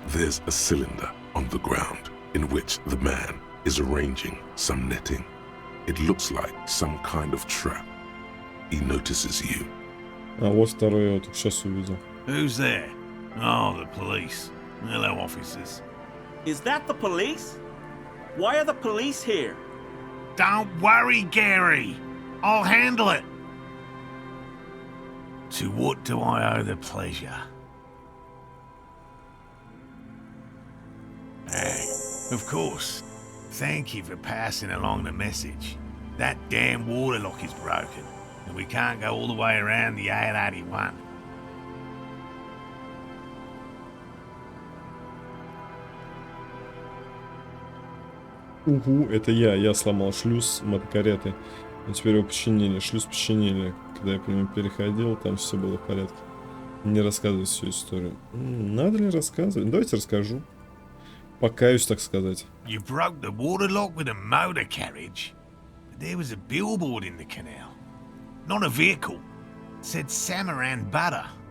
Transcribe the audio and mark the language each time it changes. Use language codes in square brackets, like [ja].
[en] There's a cylinder on the ground in which the man is arranging some netting. It looks like some kind of trap. He notices you. [ru] Вот второй я только сейчас увидел. [en] Who's there? Oh, the police. Hello, officers. Is that the police? Why are the police here? Don't worry, Gary. I'll handle it. To what do I owe the pleasure? Of course. Thank you for passing along the message. That damn water lock is broken, and we can't go all the way around the 881. [ru] Это я сломал шлюз мотокареты. Но теперь его починили, шлюз починили. Когда я по нему переходил, там все было в порядке. Не рассказывай всю историю. Надо ли рассказывать? Давайте расскажу. Покаюсь, так сказать. [en] You broke the water lock with a motor carriage, but there was a billboard in the canal. Not a vehicle. It said Samaran Butter.